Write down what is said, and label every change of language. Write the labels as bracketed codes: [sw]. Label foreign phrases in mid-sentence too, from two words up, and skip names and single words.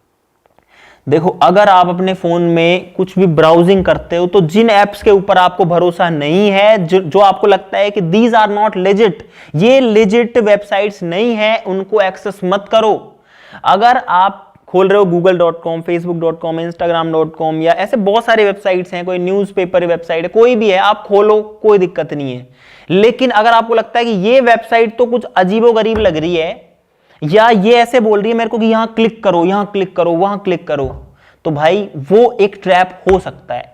[hi] देखो, अगर आप अपने फोन में कुछ भी ब्राउजिंग करते हो तो जिन एप्स के ऊपर आपको भरोसा नहीं है, जो आपको लगता है कि [en] these are not legit, [hi] ये [en] legit websites [hi] नहीं है, उनको एक्सेस मत करो। अगर आप खोल रहे हो google.com, facebook.com, instagram.com या ऐसे बहुत सारे वेबसाइट्स हैं, कोई [en] newspaper website [hi] है, कोई भी है, आप खोलो, कोई दिक्कत नहीं है। लेकिन अगर आपको लगता है कि ये वेबसाइट तो कुछ अजीबोगरीब लग रही है या ये ऐसे बोल रही है मेरे को कि यहां क्लिक करो, यहां क्लिक करो, वहां क्लिक करो, तो भाई वो एक ट्रैप हो सकता है।